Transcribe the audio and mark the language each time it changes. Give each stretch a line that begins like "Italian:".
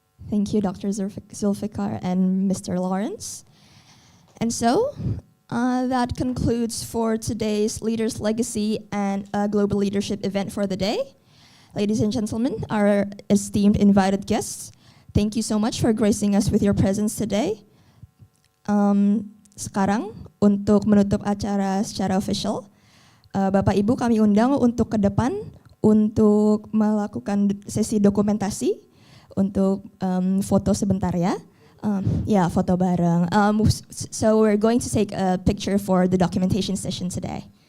English: Thank you, Dr. Zulfikar and Mr. Lawrence. And so, that concludes for today's Leaders Legacy and Global Leadership event for the day. Ladies and gentlemen, our esteemed invited guests, thank you so much for gracing us with your presence today.
Indonesian: Sekarang, untuk menutup acara secara official, Bapak Ibu kami undang untuk ke depan untuk melakukan sesi dokumentasi, untuk foto sebentar ya. Yeah, foto bareng.
English: So we're going to take a picture for the documentation session today.